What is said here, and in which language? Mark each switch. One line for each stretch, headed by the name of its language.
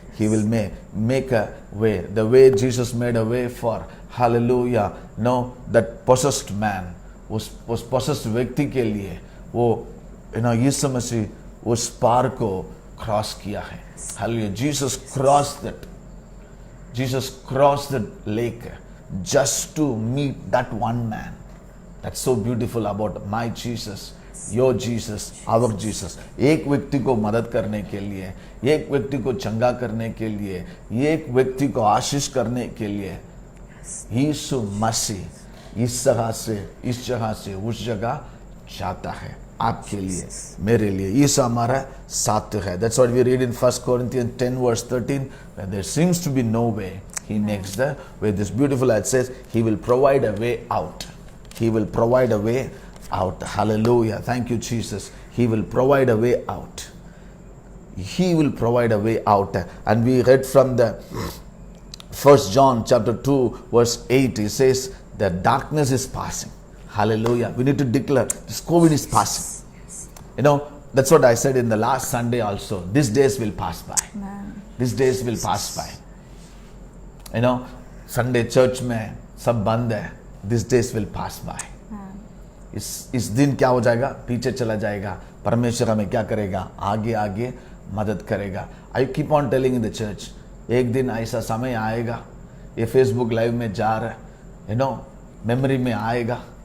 English: He will make a way. The way Jesus made a way for, hallelujah, no, that possessed man, was possessed
Hindi: व्यक्ति के लिए, वो, यीशु मसीह उस पार को cross किया है.
English: Hallelujah. Jesus crossed that. Jesus crossed the lake just to meet that one man. That's so beautiful about my Jesus, your Jesus, our Jesus.
Hindi: एक व्यक्ति को मदद करने के लिए, एक व्यक्ति को चंगा करने के लिए, एक व्यक्ति को आशीष करने के लिए, यीशु मसीह इस जगह से उस जगह जाता है. आपके लिए, मेरे लिए. यीशु हमारा साथ है.
English: That's what we read in 1 Corinthians 10 verse 13. When there seems to be no way, He makes the way. This beautiful, it says, He will provide a way out. He will provide a way out. Hallelujah. Thank you, Jesus. He will provide a way out. He will provide a way out. And we read from the 1 John chapter 2 verse 8. He says, the darkness is passing. Hallelujah. We need to declare this COVID is passing. That's what I said in the last Sunday also. These days will pass by. Amen. These days will pass by. Sunday church
Hindi: में सब बंद है.
English: These days will pass by.
Hindi: इस दिन क्या हो जाएगा? पीछे चला जाएगा. परमेश्वर हमें क्या करेगा? आगे आगे मदद करेगा.
English: I keep on telling in the church,
Hindi: एक दिन ऐसा समय आएगा, ये फेसबुक लाइव में जा रहा है, मेमोरी में आएगा.